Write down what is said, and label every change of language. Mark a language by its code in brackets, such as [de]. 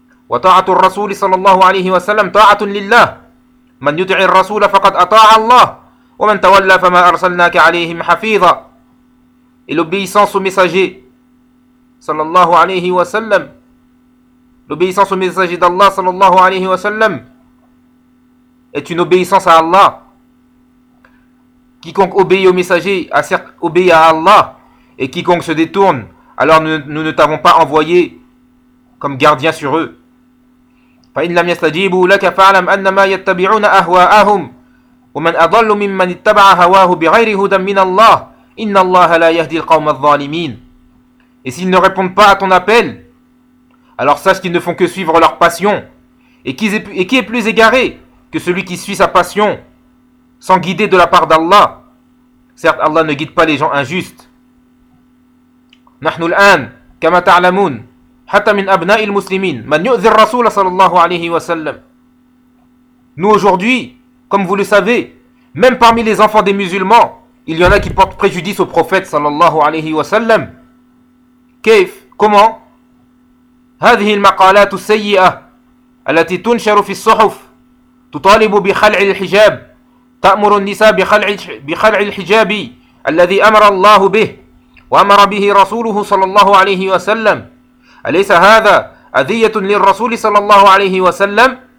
[ar] وَطَاعَةُ الرَّسُولِ صَلَى اللَّهُ عَلَيْهِ وَسَلَّمْ طَاعَةٌ لِلَّهِ مَنْ يُطِعِ الرَّسُولَ فَقَدْ أَطَاعَ اللَّهِ وَمَنْ تَوَلَّا فَمَا أَرْسَلْنَاكَ عَلَيْهِمْ حَفِيظًا [fr] Et l'obéissance au messager sallallahu alayhi wa sallam, l'obéissance au messager d'Allah sallallahu alayhi wa sallam est une obéissance à Allah. Quiconque obéit au messager obéit à Allah, et quiconque se détourne, alors nous ne t'avons pas envoyé comme gardien sur eux. [ar] فإن لم يستجيبوا لك فاعلم أنما يتبعون أهواءهم ومن أضل ممن اتبع هواه بغير هدى من الله إن الله لا يهدي القوم الظالمين [fr] Et s'ils ne répondent pas à ton appel, alors sache qu'ils ne font que suivre leur passion. Et qui est plus égaré que celui qui suit sa passion sans guider de la part d'Allah? Certes, Allah ne guide pas les gens injustes. [ar] نحن الآن كما تعلمون حتى من أبناء المسلمين من يؤذي الرسول صلى الله عليه وسلم. [fr] Nous aujourd'hui, comme vous le savez, même parmi les enfants des musulmans, il y en a qui portent préjudice au prophète صلى الله عليه وسلم. [ar] كيف؟ [fr] Comment؟ [ar] هذه المقالات السيئة التي تنشر في الصحف تطالب بخلع الحجاب تأمر النساء بخلع الحجاب الذي أمر الله به وأمر به رسوله صلى الله عليه وسلم أليس هذا أذية للرسول صلى الله عليه وسلم؟